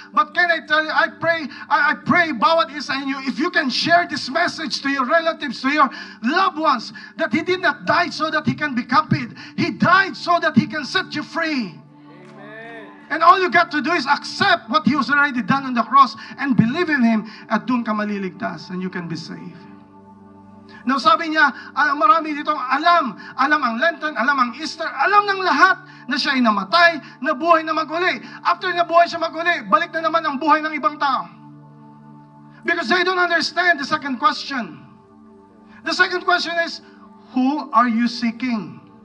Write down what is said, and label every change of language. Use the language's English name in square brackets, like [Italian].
[English] But can I tell you, I pray bawat isa inyo, if you can share this message to your relatives, to your loved ones, that He did not die so that He can be copied. He died so that He can set you free. And all you got to do is accept what He has already done on the cross and believe in Him, at doon ka maliligtas and you can be saved. [Filipino] Now sabi niya, marami ditong alam ang Lenten, alam ang Easter, alam ng lahat na siya ay namatay, nabuhay na maguli. After nabuhay siya maguli, balik na naman ang buhay ng ibang tao. [English] Because they don't understand the second question. The second question is, who are you seeking?